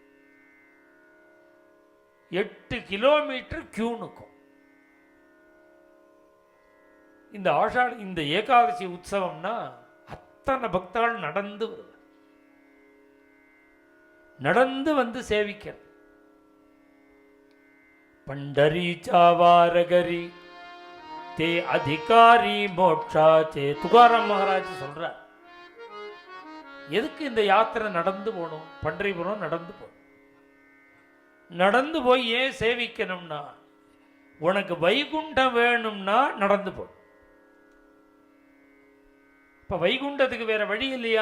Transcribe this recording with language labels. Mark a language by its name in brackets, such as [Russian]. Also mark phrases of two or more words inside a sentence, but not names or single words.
[Tamil] 8 கிலோமீட்டர் கியூ நிற்கும். இந்த ஏகாதசி உற்சவம்னா அத்தனை பக்தாள் நடந்து வருவார். நடந்து வந்து சேவிக்கிறது. [Marathi] पंढरीचा वारगरी ते अधिकारी मोक्षाचे. [Tamil] तुकाराम महाराज சொல்றார். எதுக்கு இந்த யாத்திரை நடந்து போகணும்? பண்டரிபுரம் நடந்து போகணும். நடந்து போய் ஏன் சேவிக்கணும்னா, உனக்கு வைகுண்டம் வேணும்னா நடந்து போ. இப்ப வைகுண்டத்துக்கு வேற வழி இல்லையா?